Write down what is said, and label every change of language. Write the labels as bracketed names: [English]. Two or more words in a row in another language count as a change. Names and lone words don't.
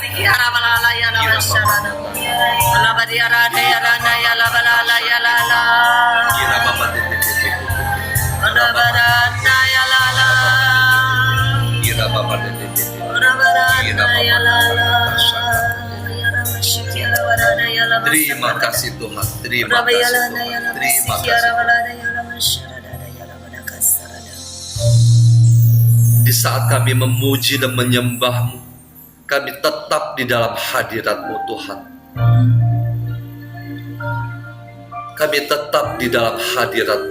[Indonesian] ya rabalala ya labashara. Labadiara ya rana ya labalala ya lala. Labarana ya lala. Labarana ya lala. Ya ramashiki ya labarana ya labashara. Terima kasih Tuhan. Terima kasih Tuhan. Terima kasih. Di saat kami memuji dan menyembah-Mu, kami tetap di dalam hadirat-Mu Tuhan. Kami tetap di dalam hadirat-Mu.